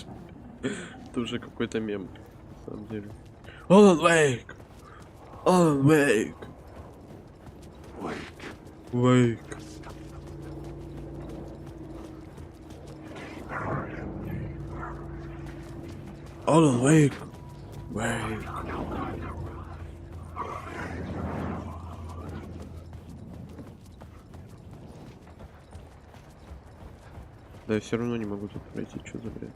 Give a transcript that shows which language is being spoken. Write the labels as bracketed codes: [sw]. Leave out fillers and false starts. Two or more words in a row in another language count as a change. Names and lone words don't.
[ru] Это уже какой-то мем, на самом деле. Алан Уэйк. Алан Уэйк. Уэйк. Алан Уэйк. Уэйк. Да я все равно не могу тут пройти, что за бред?